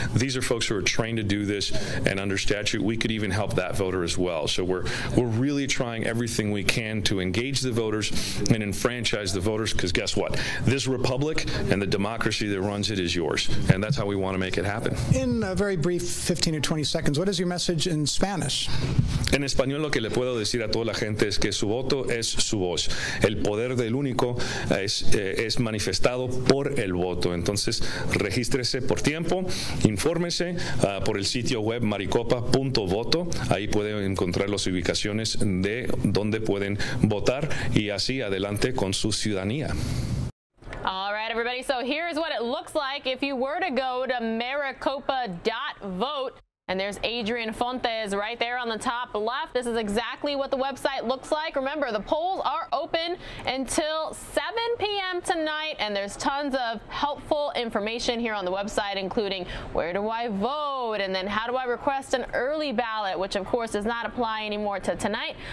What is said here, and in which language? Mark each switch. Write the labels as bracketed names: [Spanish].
[English] These are folks who are trained to do this, and under statute, we could even help that voter as well. So we're really trying everything we can to engage the voters and enfranchise the voters, because guess what? This republic and the democracy that runs it is yours, and that's how we want to make it happen. In a very brief 15 or 20 seconds, what is your message in Spanish? [Spanish] En español lo que le puedo decir a toda la gente es que su voto es su voz. El poder del único es manifestado por el voto. Entonces, regístrese por tiempo, infórmese por el sitio web maricopa.voto. Ahí pueden encontrar las ubicaciones de donde pueden votar y así adelante con su ciudadanía. [English] All right, everybody. So here's what it looks like if you were to go to maricopa.vote. And there's Adrian Fontes right there on the top left. This is exactly what the website looks like. Remember, the polls are open until 7 p.m. tonight, and there's tons of helpful information here on the website, including where do I vote, and then how do I request an early ballot, which of course does not apply anymore to tonight.